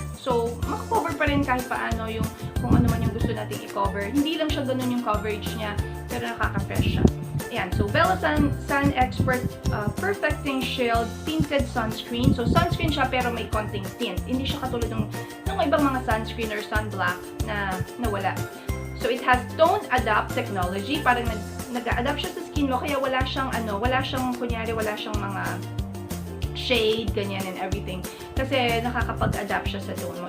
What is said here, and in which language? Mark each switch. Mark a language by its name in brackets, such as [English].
[Filipino] So, makakover pa rin kahit paano yung kung ano man yung gusto nating i-cover. Hindi lang siya ganun yung coverage niya, pero nakaka-fresh siya. Ayan, so Bella Sun Expert Perfecting Shield Tinted Sunscreen. So, sunscreen siya pero may konting tint. Hindi siya katulad ng ibang mga sunscreen or sunblock na wala. [English] So, it has Tone Adapt technology. [Filipino] Parang nag-a-adapt siya sa skin mo, kaya wala siyang kunyari, wala siyang mga shade, ganyan [English] and everything. [Filipino] Kasi nakakapag-adapt siya sa tone mo.